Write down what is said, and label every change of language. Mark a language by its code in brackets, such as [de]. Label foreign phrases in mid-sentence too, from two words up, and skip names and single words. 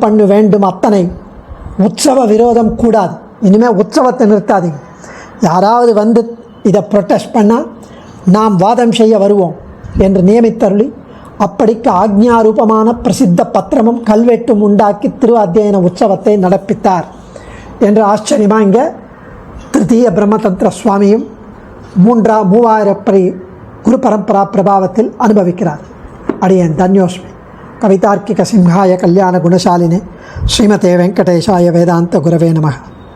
[ta] பண்ண வேண்டும், அத்தனை உற்சவ விரோதம் கூடாது, இனிமேல் உற்சவத்தை நிறுத்தாதீங்க, யாராவது வந்து இதை ப்ரொட்டஸ்ட் பண்ணால் நாம் வாதம் செய்ய வருவோம் என்று நியமித்தருளி, அப்படிக்கு ஆக்ஞாரூபமான பிரசித்த பத்திரமும் கல்வெட்டும் உண்டாக்கி திரு அத்தியன உற்சவத்தை நடப்பித்தார் என்று ஆச்சரியமாக இங்கே திருத்தீய பிரம்மதந்திர சுவாமியும் 3000 படி குரு பரம்பரா பிரபாவத்தில் அனுபவிக்கிறார். அடியேன் தன்யோஸ்மி. [sa] कवितार्किक सिंहाय कल्याण गुणशालिने श्रीमते वेङ्कटेशाय वेदान्त गुरवे नमः.